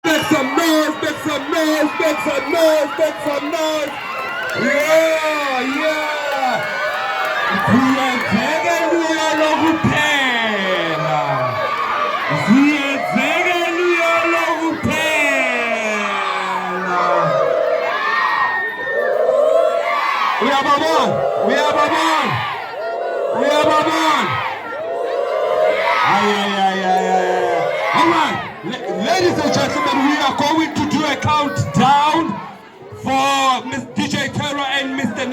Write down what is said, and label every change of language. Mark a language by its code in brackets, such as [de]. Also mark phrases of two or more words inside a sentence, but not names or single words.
[en] some noise, make some noise, make some noise, make some noise. Yeah, yeah. [zu] Siyenzeka luya lokuphela. Siyenzeka luya lokuphela. [en] We have a man. We have a man. We have a man. All right, ladies and gentlemen, we are going to do a countdown for Miss DJ Terror and Mr.